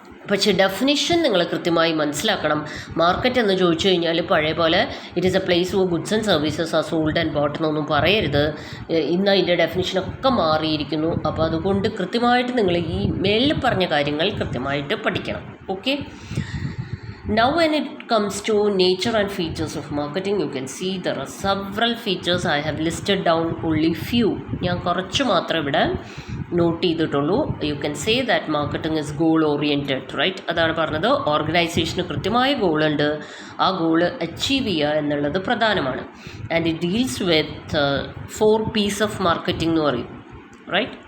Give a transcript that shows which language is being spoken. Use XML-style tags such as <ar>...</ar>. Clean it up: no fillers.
<ml>പക്ഷേ ഡെഫിനിഷൻ നിങ്ങൾ കൃത്യമായി മനസ്സിലാക്കണം. മാർക്കറ്റ് എന്ന് ചോദിച്ചു കഴിഞ്ഞാൽ പഴയ പോലെ it is A place for goods and services are sold and boat എന്നൊന്നും പറയരുത്. ഇന്ന് അതിൻ്റെ ഡെഫിനിഷനൊക്കെ മാറിയിരിക്കുന്നു. അപ്പോൾ അതുകൊണ്ട് കൃത്യമായിട്ട് നിങ്ങൾ ഈ മേളിൽ പറഞ്ഞ കാര്യങ്ങൾ കൃത്യമായിട്ട് പഠിക്കണം. Okay?</ml> <en>Now when it comes to nature and features of marketing, you can see there are several features. I have listed down only few.</en> <ml>ഞാൻ കുറച്ച് മാത്രമേ ഇവിടെ നോട്ട് ചെയ്തിട്ടുള്ളൂ. You can say that marketing is goal oriented. Right? അതാണ് പറഞ്ഞത്. ഓർഗനൈസേഷന് കൃത്യമായ ഗോളുണ്ട്, ആ ഗോള് അച്ചീവ് ചെയ്യുക എന്നുള്ളത് പ്രധാനമാണ്. And it deals with 4 P's of marketing എന്ന് പറയും. റൈറ്റ്?</ml>